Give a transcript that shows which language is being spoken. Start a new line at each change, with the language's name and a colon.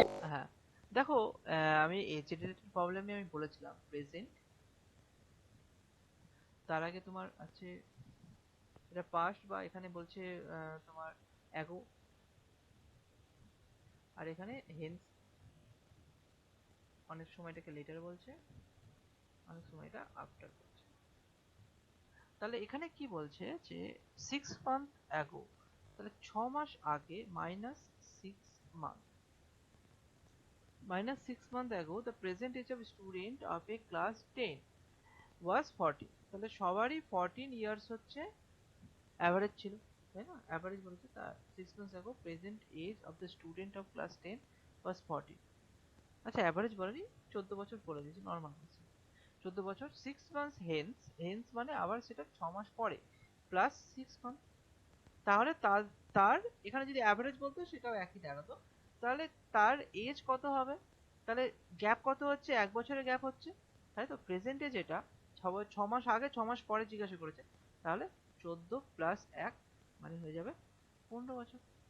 Bangla: হ্যাঁ, দেখো আমি এজ রিলেটেড প্রবলেমে আমি বলেছিলাম প্রেজেন্ট, তার আগে তোমার আছে এটা পাস্ট, বা এখানে বলছে তোমার অ্যাগো, আর এখানে হেন্স, অনেক সময় এটাকে লেটার বলছে, অনেক সময় এটা আফটার বলছে। তাহলে এখানে কি বলছে যে 6 month অ্যাগো, তাহলে 6 মাস আগে minus 6 month,
English: -6 month ago the present age of student of a class 10 was 40,
Bangla: তাহলে সবারই 14 years হচ্ছে অ্যাভারেজ ছিল, তাই না, অ্যাভারেজ বলেছে, তা
English: 6 months ago present age of the student of class 10 was 40।
Bangla: আচ্ছা অ্যাভারেজ বলেনি, 14 বছর বলে দিয়েছি, নর্মাল 14 বছর, 6 months হেন্স, হেন্স মানে আবার সেটা 6 মাস পরে, প্লাস 6 month, তাহলে তার তার এখানে যদি অ্যাভারেজ বলতো সেটাও একই দাঁড়াতো, তাহলে তার এজ কত হবে, তাহলে গ্যাপ কত হচ্ছে, 1 বছরের গ্যাপ হচ্ছে, তাই তো, প্রেজেন্টে যেটা 6 মাস আগে 6 মাস পরে জিজ্ঞাসা করেছে, তাহলে 14 + 1 মানে হয়ে যাবে 15 বছর।